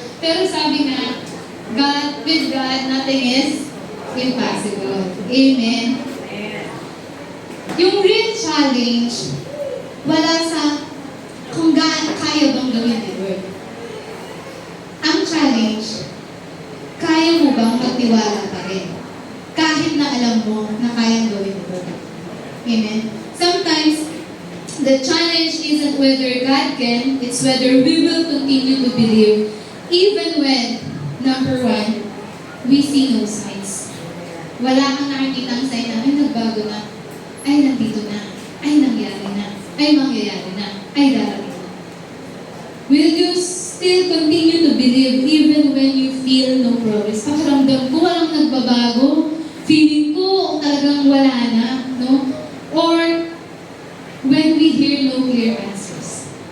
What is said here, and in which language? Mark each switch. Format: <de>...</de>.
<tl>Pero sabi nga,</tl> <en>with God, nothing is impossible. Amen?</en> <tl>Yung real challenge, wala sa kung kaya bang gawin ni Lord. Ang challenge, kaya mo bang magtiwala pa rin? Kahit na alam mo na kayang gawin ni Lord. Amen?</tl> <en>Sometimes, the challenge isn't whether God can, it's whether we will continue to believe even when, number one, we see no signs.</en> <tl>Wala kang nakikita ang sign na, ay nagbago na, ay nandito na, ay nangyari na, ay mangyayari na, ay darating na.</tl> <en>Will you still continue to believe even when you feel no progress?</en> <tl>Pakiramdam ko walang nagbabago, feeling ko talagang wala na, no?</tl> <en>Or when we hear no clear answers.</en>